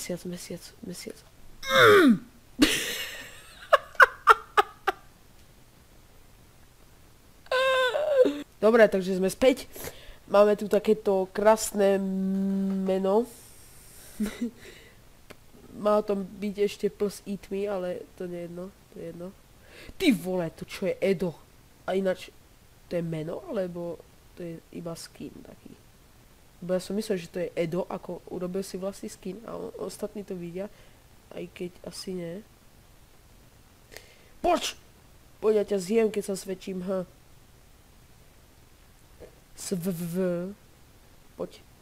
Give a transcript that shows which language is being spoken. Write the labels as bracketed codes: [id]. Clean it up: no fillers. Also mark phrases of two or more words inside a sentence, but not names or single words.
[sk] Dobre, takže sme späť. Máme tu takéto krásne meno. Má tam byť ešte plus [en] eat me, [sk] ale to nie je jedno. Ty vole, to čo je Edo? A ináč, to je meno, alebo to je iba skin taký? Bo ja som myslel, že to je Edo, ako urobil si vlastný skin a ostatní to vidia, aj keď asi nie. Poď, ja ťa zjem, keď sa svedčím, Poď.